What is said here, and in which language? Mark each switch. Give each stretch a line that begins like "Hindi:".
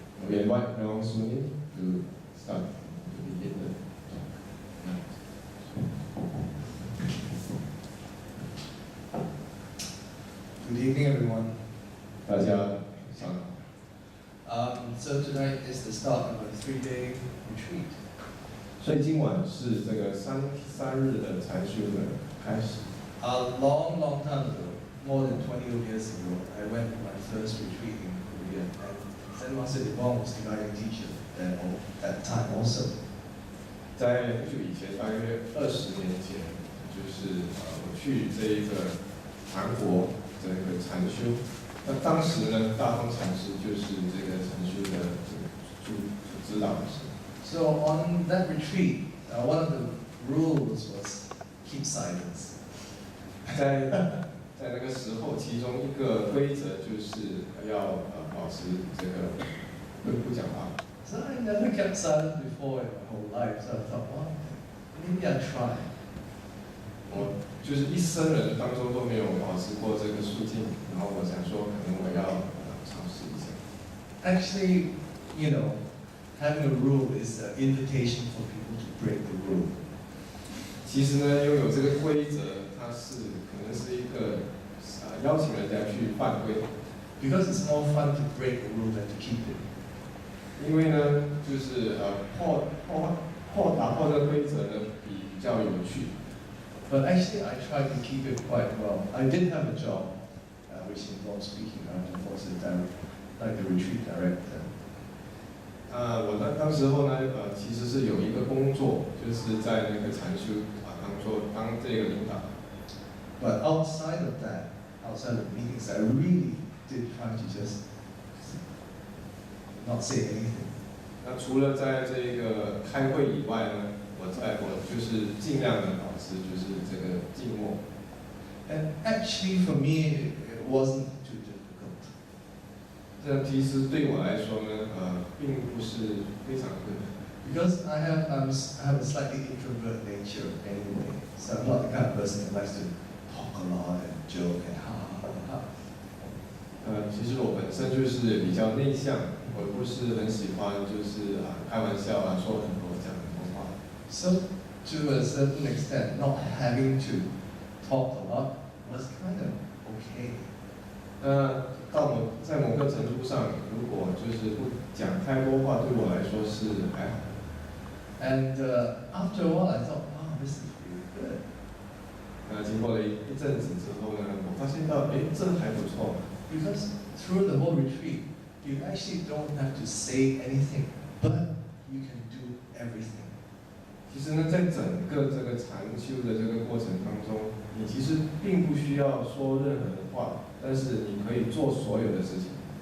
English: We invite Myong Sunim to start to begin the talk. Good evening, everyone.
Chinese: 大家上好。
English: So tonight is the start of a 3-day retreat.
Chinese: 所以今晚是这个三日的禅修的开始。
English: A long, long time ago, more than 20 years ago, I went to my first retreat in Korea, and Zen Master Dae Bong was the guiding teacher at that time also.
Chinese: 在不久以前，大约20年前，就是我去这一个韩国这个禅修。那当时呢，大风禅师就是这个禅修的指导老师。
English: So on that retreat, one of the rules was keep silence.
Chinese: 在那个时候，其中一个规则就是要保持这个不讲话。
English: So I never kept silent before in my whole life. So I thought, well, maybe I'll try.
Chinese: 我就是一生人当中都没有保持过这个肃静，然后我想说，可能我要尝试一下。
English: Actually, you know, having a rule is an invitation for people to break the rule.
Chinese: 其实呢，拥有这个规则，它是可能是一个邀请人家去犯规。
English: Because it's more fun to break the rule than to keep it.
Chinese: 因为呢，就是打破这个规则呢，比较有趣。
English: But actually, I tried to keep it quite well. I did have a job, which involved speaking. I was like the retreat director.
Chinese: 我当时候呢，其实是有一个工作，就是在那个禅修当这个领导。
English: But outside of that, outside of meetings, I really did try to just not say anything.
Chinese: 那除了在这个开会以外呢，我就是尽量的保持就是这个静默。
English: And actually, for me, it wasn't too difficult.
Chinese: 这其实对我来说呢，并不是非常困难。
English: Because I have a slightly introvert nature anyway, so I'm not the kind of person that likes to talk a lot and joke and ha ha ha ha.
Chinese: 其实我本身就是比较内向，我不是很喜欢就是开玩笑说很多讲很多话。
English: So to a certain extent, not having to talk a lot was kind of okay.
Chinese: 在某个程度上，如果就是不讲太多话，对我来说是还好。
English: And after a while, I thought, wow, this is really good.
Chinese: 那经过了一阵子之后呢，我发现到，哎，这还不错。
English: Because through the whole retreat, you actually don't have to say anything, but you can do everything.
Chinese: 其实呢，在整个这个禅修的这个过程当中，你其实并不需要说任何的话，但是你可以做所有的事情。